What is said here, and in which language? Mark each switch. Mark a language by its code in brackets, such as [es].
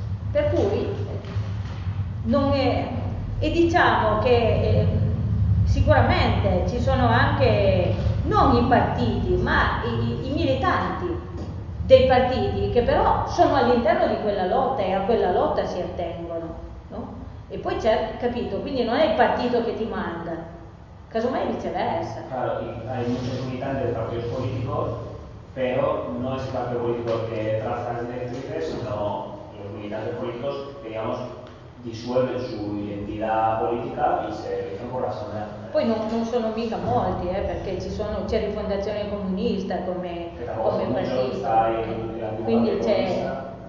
[it] Per cui, non è, e diciamo che sicuramente ci sono anche, non i partiti, ma i militanti dei partiti, che però sono all'interno di quella lotta e a quella lotta si attengono, no? E poi c'è, capito, quindi non è il partito che ti manda. Casomai viceversa. [es] Claro, hay muchos militantes de partidos políticos, pero no es el partido político que traza las directrices, sino los militantes políticos que, digamos, disuelven su identidad política y se rigen por la asamblea. [it] Poi non sono mica molti, perché c'è Rifondazione Comunista come partito. Quindi c'è.